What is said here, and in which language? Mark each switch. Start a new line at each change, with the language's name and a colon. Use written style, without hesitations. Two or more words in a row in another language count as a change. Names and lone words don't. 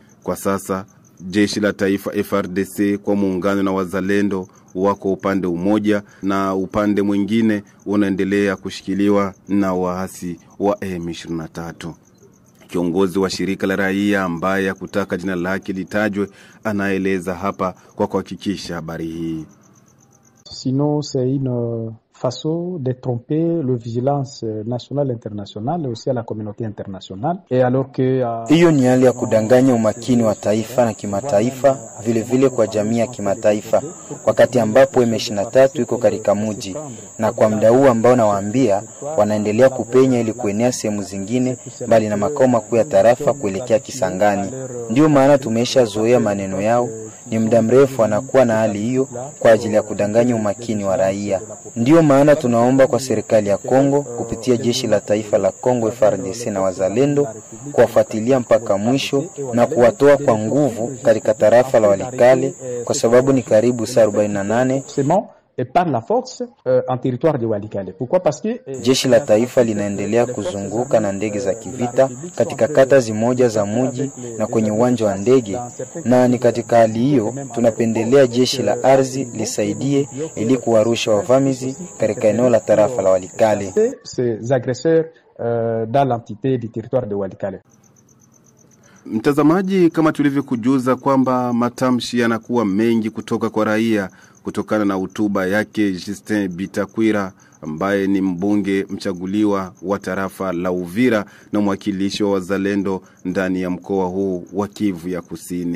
Swahili: Kwa sasa jeshi la taifa FRDC kwa muungano na wazalendo wako upande umoja na upande mwingine unaendelea kushikiliwa na waasi wa M23. Kiongozi wa shirika la raia ambaye hakutaka jina lake litajwe anaeleza hapa kwa kuhakikisha habari hii.
French: Sinon c'est une façon de tromper le vigilance nationale internationale et aussi à la communauté internationale, et alors que
Swahili: hiyo ni hali ya kudanganya umakini wa taifa na kimataifa, vile vile kwa jamii ya kimataifa, wakati ambapo M23 iko katika mji, na kwa muda huu ambao nawaambia wanaendelea kupenya ili kuenea sehemu zingine bali na makao makuu ya tarafa kuelekea Kisangani. Ndio maana tumeshazoea maneno yao, ni muda mrefu anakuwa na hali hiyo kwa ajili ya kudanganya umakini wa raia. Ndio maana tunaomba kwa serikali ya Kongo kupitia jeshi la taifa la Kongo FARDC na wazalendo kuwafuatilia mpaka mwisho na kuwatoa kwa nguvu katika tarafa la Walikale, kwa sababu ni karibu saa 48
French: et par la force en territoire de Walikale. Pourquoi? Parce que
Swahili: jeshi la taifa linaendelea kuzunguka na ndege za kivita katika kata zimoja za mji na kwenye uwanja wa ndege, na ni katika hali hiyo tunapendelea jeshi la ardhi lisaidie ili kuwarusha wavamizi katika eneo la tarafa la Walikale.
French: Ces agresseurs dans l'entité du territoire de Walikale.
Swahili: Mtazamaji, kama tulivyokujuza kwamba matamshi yanakuwa mengi kutoka kwa raia kutokana na hotuba yake Justin Bitakwira ambaye ni mbunge mchaguliwa wa tarafa la Uvira na mwakilishi wa wazalendo ndani ya mkoa huu wa Kivu ya Kusini.